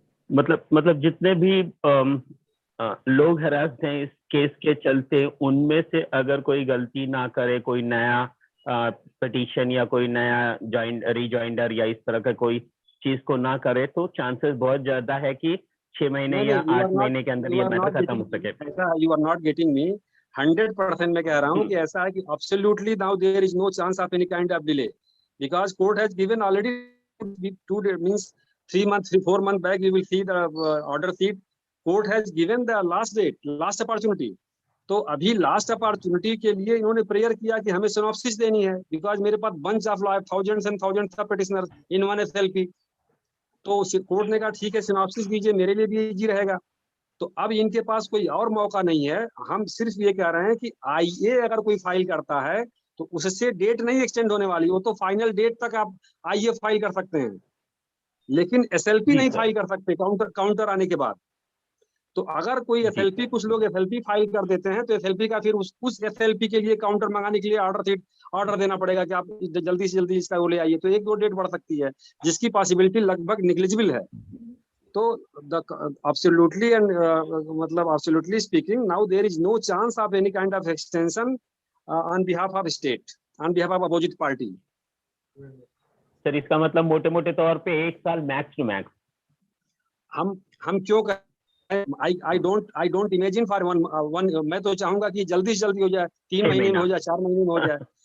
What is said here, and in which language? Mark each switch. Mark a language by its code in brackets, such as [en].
[hi] मतलब जितने भी लोग हरास्ड हैं इस केस के चलते, उनमें से अगर कोई गलती ना करे, कोई नया पिटीशन या कोई नया रिजॉइंडर या इस तरह का कोई चीज को ना करे, तो चांसेस बहुत ज्यादा है कि 6 महीने या 8 महीने के अंदर ये मैटर खत्म हो सके। [en] ऐसा you are not getting me. [hi] 100% मैं कह रहा हूँ कि ऐसा है कि [en] absolutely now there is no chance of any kind of delay because court has given already 2 days, means 3 months 4 months back we will see the order sheet. Court has given the last date, last opportunity. [hi] तो अभी last opportunity के लिए इन्होंने prayer किया कि हमें synopsis देनी है, बिकॉज मेरे पास bunch of law, [en] Thousands and thousands of petitioners in one SLP। [hi] तो कोर्ट ने कहा ठीक है सिनॉप्सिस दीजिए, मेरे लिए भी इजी रहेगा। तो अब इनके पास कोई और मौका नहीं है। हम सिर्फ ये कह रहे हैं कि IA अगर कोई फाइल करता है तो उससे डेट नहीं एक्सटेंड होने वाली, वो तो फाइनल डेट तक आप IA फाइल कर सकते हैं, लेकिन SLP नहीं फाइल कर सकते काउंटर आने के बाद। तो अगर कोई SLP, कुछ लोग SLP फाइल कर देते हैं तो SLP का फिर उस SLP के लिए काउंटर मंगाने के लिए ऑर्डर देना पड़ेगा कि आप जल्दी से जल्दी इसका वो ले आइए, तो 1-2 डेट बढ़ सकती है, जिसकी पॉसिबिलिटी लगभग निग्लिजिबल है। [en] तो absolutely and मतलब absolutely speaking now there is no chance of any kind of extension on behalf of state, on behalf of opposite party. [hi] Sir इसका मतलब मोटे मोटे तौर पे 1 साल मैक्स टू मैक्स। हम क्यों [en] I don't imagine for one [hi] मैं तो चाहूंगा कि जल्दी से जल्दी हो जाए, 3 महीने में हो जाए, 4 महीने में हो जाए।